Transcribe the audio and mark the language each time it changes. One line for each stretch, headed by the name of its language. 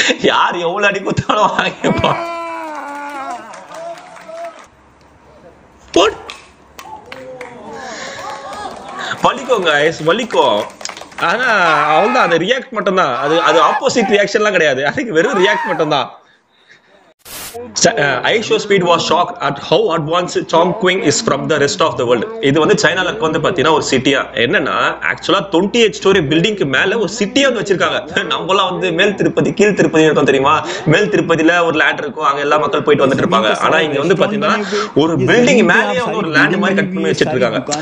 Tamil: யார் எவ்வளவு அடி குத்தாலும் வாங்கிப்பா. வலிக்கும் guys, வலிக்கும். ஆனா அவள்தான் அந்த ரியாக்ட் மட்டும் தான். அது ஆப்போசிட் ரியாக்ஷன்லாம் கிடையாது, அதுக்கு வெறும் ரியாக்ட் மட்டும் தான்.
English: iShowSpeed was shocked at how advanced Chongqing is from the rest of the world.
Tamil: இது வந்து சைனால வந்து பாத்தீங்கன்னா ஒரு சிட்டியா. என்னன்னா ஆக்சுவலா 28 ஸ்டோரி பில்டிங்க்கு மேல ஒரு சிட்டியா வந்து வச்சிருக்காங்க. நம்மலாம் வந்து மேல் திருப்பதி கீழ் திருப்பதி இருக்கும் தெரியுமா, மேல் திருப்பதியில ஒரு லேண்ட் இருக்கும், அங்க எல்லா மக்கள் போயிட்டு வந்துட்டு இருப்பாங்க. ஆனா இங்க வந்து பாத்தீங்கன்னா ஒரு பில்டிங் மேலேயே வந்து ஒரு லேண்ட் மாதிரி கட் பண்ணி வச்சிட்டு இருக்காங்க.